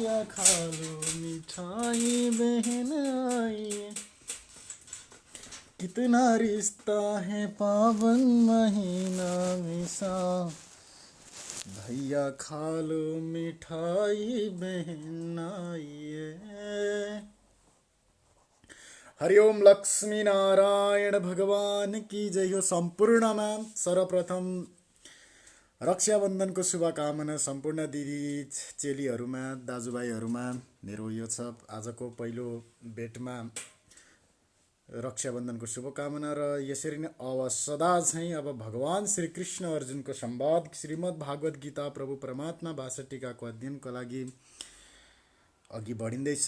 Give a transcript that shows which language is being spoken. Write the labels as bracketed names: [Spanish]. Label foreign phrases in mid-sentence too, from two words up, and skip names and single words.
[Hindi] खा लो मिठाई बहन आइए, कितना रिश्ता है पावन महीना मिसा, भैया खा लो मिठाई बहन आइए। हरिओम लक्ष्मी नारायण भगवान की जय हो। [Nepali] सम्पूर्णमा सर्वप्रथम रक्षाबन्धनको शुभकामना सम्पूर्ण दिदी चेलीहरूमा दाजुभाइहरूमा मेरो यो छ आजको पहिलो भेटमा रक्षाबन्धनको शुभकामना। र यसरी नै अब सदा चाहिँ अब भगवान श्री कृष्ण अर्जुनको संवाद श्रीमद् भागवत गीता प्रभु परमात्मा भाषा टीकाको अध्ययनको लागि अघि बढिँदैछ।